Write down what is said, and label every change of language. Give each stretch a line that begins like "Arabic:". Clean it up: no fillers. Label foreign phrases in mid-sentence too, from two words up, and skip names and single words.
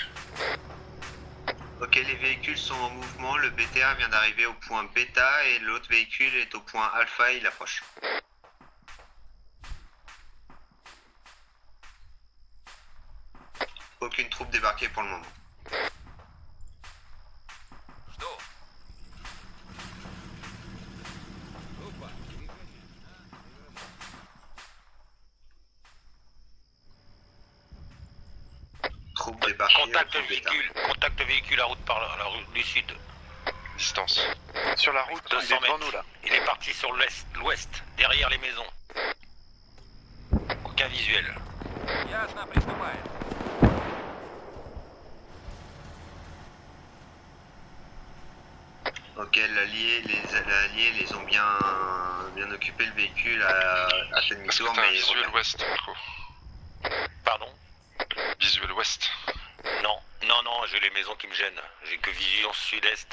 French: Ok, les véhicules sont en mouvement, le BTR vient d'arriver au point bêta et l'autre véhicule est au point alpha et il approche. Aucune troupe débarquée pour le moment.
Russian: Жду. Опа, движение.
French: Troupe débarquée au Contact point bêta. véhicule à route par la rue du sud. Distance. Sur la route, il 200 est devant mètres. nous là. Il est parti sur l'ouest, derrière les maisons. Aucun visuel.
Russian: Ясно, приступаем.
French: Ok, l'allié les ont bien occupé le véhicule à Est-ce que demi-tour, t'as un mais visuel ouest, Marco? Pardon? Visuel ouest. Non, j'ai les maisons qui me gênent. J'ai que vision sud-est.